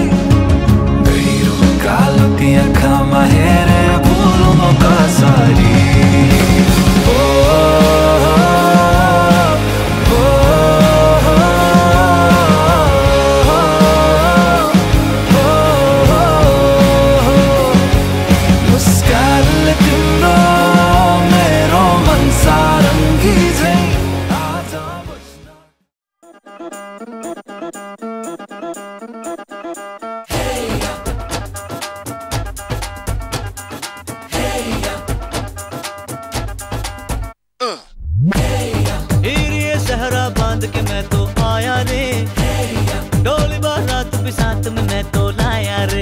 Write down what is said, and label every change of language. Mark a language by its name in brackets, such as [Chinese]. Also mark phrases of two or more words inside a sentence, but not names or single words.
[Nepali] कालो ती आँखामा हेरे भुलु म कसरी मुस्कानले तिम्रो मेरो मन सारङ्गी झै आज [Hindi] सहरा बांध के मैं तो आया रे डोली बारात भी साथ में मैं तो लाया रे